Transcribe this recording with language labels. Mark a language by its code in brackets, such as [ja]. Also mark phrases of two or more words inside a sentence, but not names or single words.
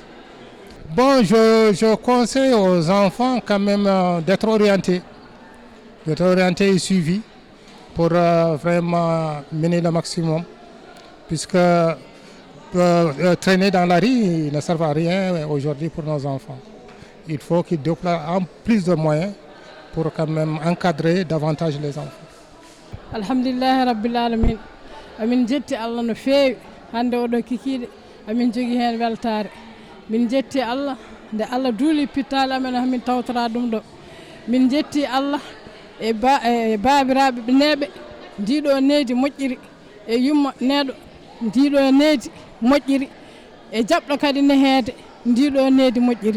[fr] Bon, je conseille aux enfants quand même d'être orientés et suivis pour vraiment mener le maximum, puisque traîner dans la rue ne sert à rien aujourd'hui pour nos enfants. Il faut qu'ils déploient en plus de moyens pour quand même encadrer davantage les enfants. [ar] Alhamdulillah rabbil alamin. [ff] Amin jetti Allah no feewi hande oɗo kikiɗe amin jogui hen weltare. Min jetti Allah nde Allah duuli pittali amen hamin tawtora ɗum ɗo. Min jetti Allah e babiraɓe neeɓe ndiɗo needi moƴƴiri e yumma neɗo ndiɗo needi moƴƴiri e jaɓɗo kadi neheede ndiɗo needi moƴƴiri.